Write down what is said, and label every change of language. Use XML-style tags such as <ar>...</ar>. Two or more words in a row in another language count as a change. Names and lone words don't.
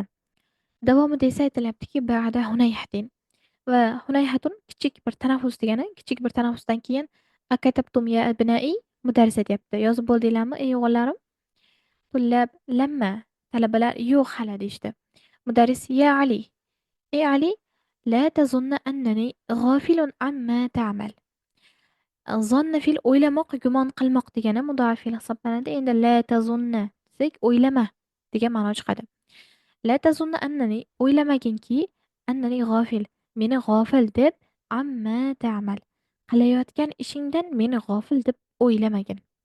<uz>Davomida esa aytilyaptiki,</uz> <ar>بعد هنيهة.</ar> <uz>Va hunayhatun kichik bir tanaffus degani. Kichik bir tanaffusdan keyin</uz> <ar>أكتبتم يا أبنائي,</ar> <uz>mudarris aytyapti. Yozib bo'ldinglarmi ey o'g'illarim?</uz> <ar>الطلاب لما.</ar> <uz>Talabalar yo'q hali deyishdi. Mudarris: ya Ali. Ey Ali,</uz> <ar>لا تظن أنني غافل عما تعمل.</ar> <uz>Zonna fil o'ylamoq, gumon qilmoq degani mudoaf fe'l hisoblanadi. Endi</uz> <ar>لا تظن</ar> <uz>desak o'ylama degan ma'no chiqadi.</uz> <ar>لا تظن أنني,</ar> <uz>o'ylamaginki, annani g'ofil, meni g'ofil deb,</uz> <ar>عما تعمل,</ar> <uz>qilayotgan ishingdan meni g'ofil deb o'ylamagin.</uz>